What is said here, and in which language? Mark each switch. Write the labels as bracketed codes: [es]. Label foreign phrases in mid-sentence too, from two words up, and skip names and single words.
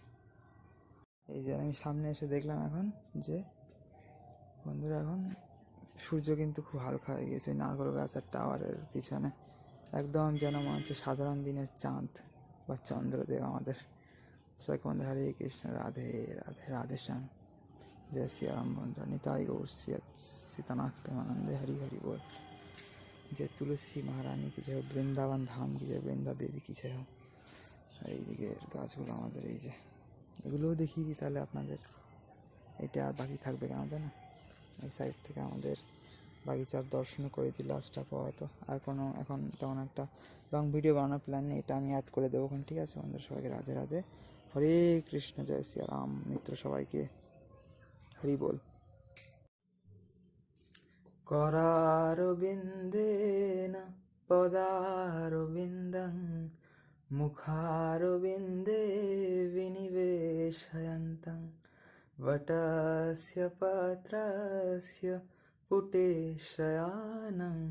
[bn] এই যে আমি সামনে এসে দেখলাম এখন যে বন্ধুরা, এখন সূর্য কিন্তু খুব হালকা হয়ে গেছে নারকেল গাছ আর টাওয়ারের পিছনে, একদম যেন মনে হচ্ছে সাধারণ দিনের চাঁদ বা চন্দ্রদেব আমাদের। সবাইকে বন্ধু হরে কৃষ্ণ, রাধে রাধে, রাধে শ্যাম, [hi] जय सिया राम। [bn] বন্ধু নিতাই গৌর সীতানাথ প্রেমানন্দে, হরি হরি বোল। [hi] जय तुलसी महारानी की जय, বৃন্দাবন ধাম की जय, বৃন্দা দেবী की जय। [bn] আর এইদিকে গাছগুলো আমাদের, এই যে এগুলোও দেখিয়ে দিই তাহলে আপনাদের। এটা আর বাকি থাকবে কেন, তাই না। এই সাইড থেকে আমাদের বাগিচার দর্শন করে দিই লাস্ট আপাতত। আর কোনো এখন তেমন একটা লং ভিডিও বানানোর প্ল্যান নেই, এটা আমি অ্যাড করে দেবো ওখানে, ঠিক আছে বন্ধুরা। সবাইকে রাধে রাধে, হরে কৃষ্ণ, জয় শ্রী রাম মিত্র সবাইকে, হরি বল। [sa] करारविन्देन पदारविन्दं मुखारविन्दे विनिवेशयन्तं वटस्य पत्रस्य पुटेशयानं